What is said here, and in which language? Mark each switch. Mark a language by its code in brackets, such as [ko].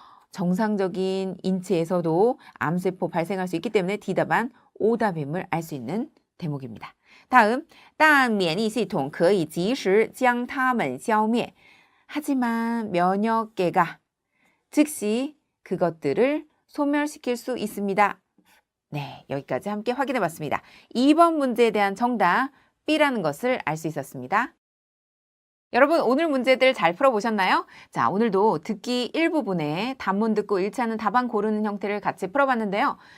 [ko] 정상적인 인체에서도 암세포 발생할 수 있기 때문에 D답안 오답임을 알 수 있는 대목입니다. 다음, [zh] 但免疫系统可以及时将它们消灭. [ko] 하지만 면역계가 즉시 그것들을 소멸시킬 수 있습니다. 네, 여기까지 함께 확인해 봤습니다. 2번 문제에 대한 정답 B라는 것을 알 수 있었습니다. 여러분 오늘 문제들 잘 풀어보셨나요? 자, 오늘도 듣기 일부분에 단문 듣고 일치하는 답안 고르는 형태를 같이 풀어봤는데요.